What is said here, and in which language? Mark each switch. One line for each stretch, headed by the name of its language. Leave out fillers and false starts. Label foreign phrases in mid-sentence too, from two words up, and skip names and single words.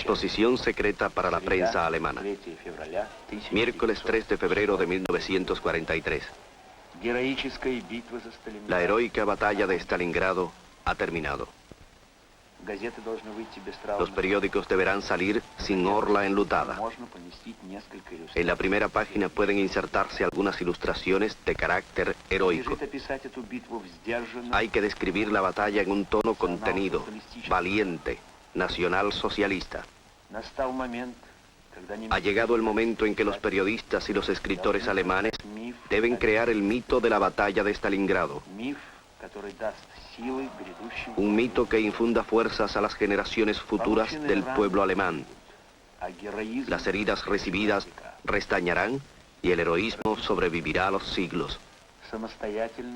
Spanish: Disposición secreta para la prensa alemana. Miércoles 3 de febrero de 1943.
Russian: Героическая битва за Сталинград.
Spanish: La heroica batalla de Stalingrado ha terminado.
Russian: Газеты должны выйти без
Spanish: Los periódicos deberán salir sin orla enlutada.
Russian: Можно поместить несколько иллюстраций.
Spanish: En la primera página pueden insertarse algunas ilustraciones de carácter heroico.
Russian: Надлежит описать эту битву в сдержанном.
Spanish: Hay que describir la batalla en un tono contenido, valiente, nacional socialista.
Russian: Настал момент, когда
Spanish: Ha llegado el momento en que los periodistas y los escritores alemanes deben crear el mito de la batalla de Stalingrado.
Russian: миф, который даст силы грядущим.
Spanish: Un mito que infunda fuerzas a las generaciones futuras del pueblo alemán.
Russian: А героизм
Spanish: Las heridas recibidas restañarán y el heroísmo sobrevivirá a los siglos.
Russian: самостоятельный.